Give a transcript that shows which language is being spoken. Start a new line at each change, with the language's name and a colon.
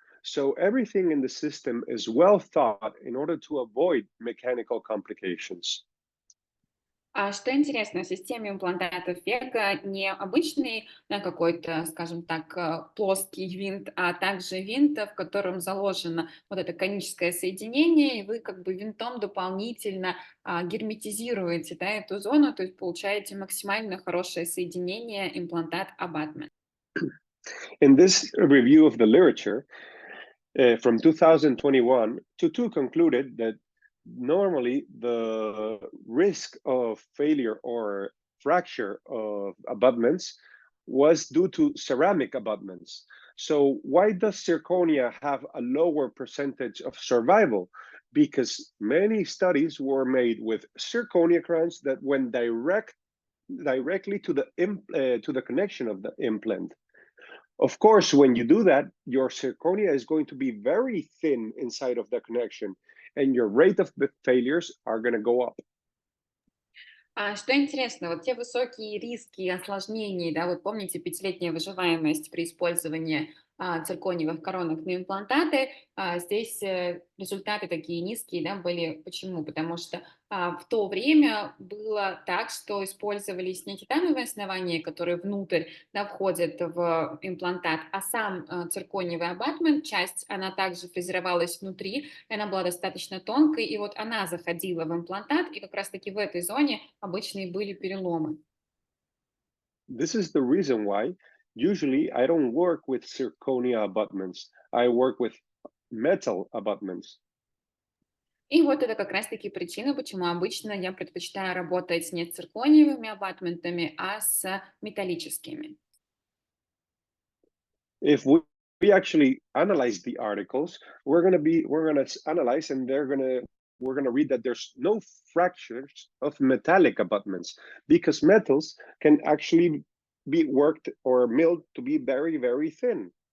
English: So everything in the system is well thought in order to avoid mechanical complications.
Russian: Что интересно, в системе имплантатов VEGA не обычный какой-то, скажем так, плоский винт, а также винт, в котором заложено вот это коническое соединение, и вы как бы винтом дополнительно герметизируете, да, эту зону, то есть получаете максимально хорошее соединение имплантат-абатмент.
English: In this review of the literature from 2021, Tutu concluded that normally the risk of failure or fracture of abutments was due to ceramic abutments. So why does zirconia have a lower percentage of survival? Because many studies were made with zirconia crowns that went directly to the connection of the implant. Of course, when you do that, your zirconia is going to be very thin inside of the connection, and your rate of failures are going to go up.
Russian: Что интересно, вот те высокие риски осложнений, да, вот помните пятилетняя выживаемость при использовании циркониевых коронок на имплантаты, здесь результаты такие низкие, да, были. Почему? Потому что в то время было так, что использовались не титановые основания, которые внутрь, да, входят в имплантат, а сам циркониевый абатмент, часть, она также фрезеровалась внутри, и она была достаточно тонкой, и вот она заходила в имплантат, и как раз-таки в этой зоне обычно и были переломы.
English: This is the reason why usually I don't work with zirconia abutments. I work with metal abutments.
Russian: И вот это как раз-таки причина, почему обычно я предпочитаю работать не с циркониевыми абатментами, а с металлическими.
English: If we actually analyze the articles, we're gonna analyze, and we're gonna read that there's no fractures of metallic abutments because metals can actually be worked or milled to be very, very thin.